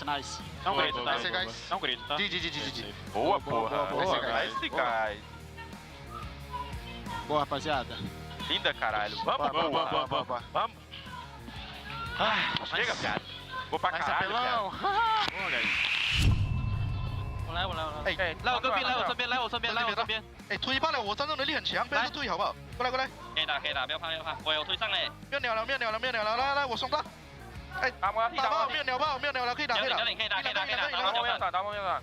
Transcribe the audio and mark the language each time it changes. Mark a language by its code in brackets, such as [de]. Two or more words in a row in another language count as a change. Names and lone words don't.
[pt] Não grita, tá? Guys. Não grita, tá? GG. Boa, porra. [en] Nice, guys. [pt] Boa, rapaziada. Linda, caralho. Vamos. Chega, cara. Vou pra caralho, cara. Boa, guys. [zh] 我来，来我这边。哎，推爆了，我战斗能力很强，不要注意好不好？过来。可以打，不要怕。我有推上嘞。没有鸟了，来，我送他。哎，打爆，没有鸟了，可以打。可以打。打爆没有打。